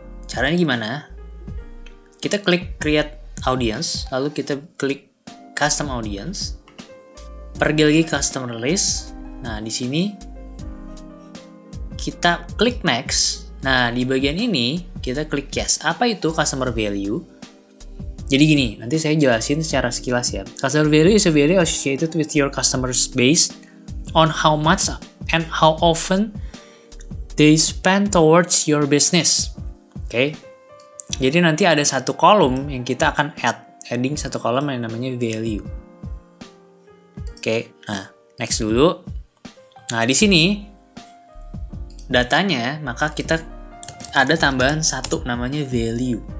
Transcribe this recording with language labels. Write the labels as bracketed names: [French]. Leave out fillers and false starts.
[Indonesian] Caranya gimana? Kita klik create audience, lalu kita klik custom audience. Pergi lagi customer list. Nah, di sini kita klik next. Nah, di bagian ini kita klik yes. Apa itu customer value? Jadi gini, nanti saya jelasin secara sekilas ya. [English] Customer value is a value associated with your customers based on how much and how often they spend towards your business. [Indonesian] Oke. Jadi nanti ada satu kolom yang kita akan adding satu kolom yang namanya value. Oke. Nah, next dulu. Nah, di sini datanya, maka kita ada tambahan satu namanya value.